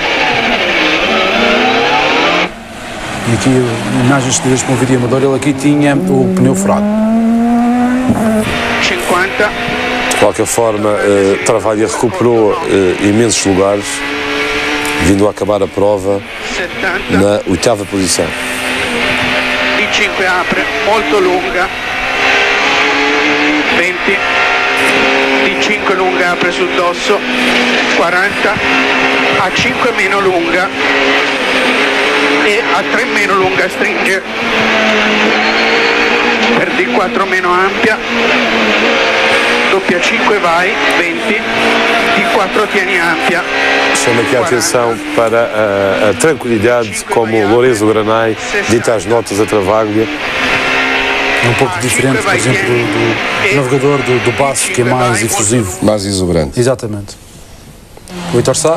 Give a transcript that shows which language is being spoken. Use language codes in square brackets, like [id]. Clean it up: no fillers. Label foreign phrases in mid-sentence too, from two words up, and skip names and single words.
[pt] E aqui, imagens cedidas por um vídeo amador, ele aqui tinha o pneu furado. 50. De qualquer forma, Travaglia recuperou imensos lugares, vindo a acabar a prova 70. na 8ª posição. [it] 5 apre, molto lunga, 20, di 5 lunga apre sul dosso, 40, a 5 meno lunga e a 3 meno lunga stringe, per di 4 meno ampia, doppia 5 vai, 20, di 4 tieni ampia. [pt] Chama aqui a atenção para a tranquilidade como Lorenzo Granai dita as notas a Travaglia. É um pouco diferente, por exemplo, do navegador do Basso, que é mais efusivo. Mais exuberante. Exatamente. O Vítor Sá?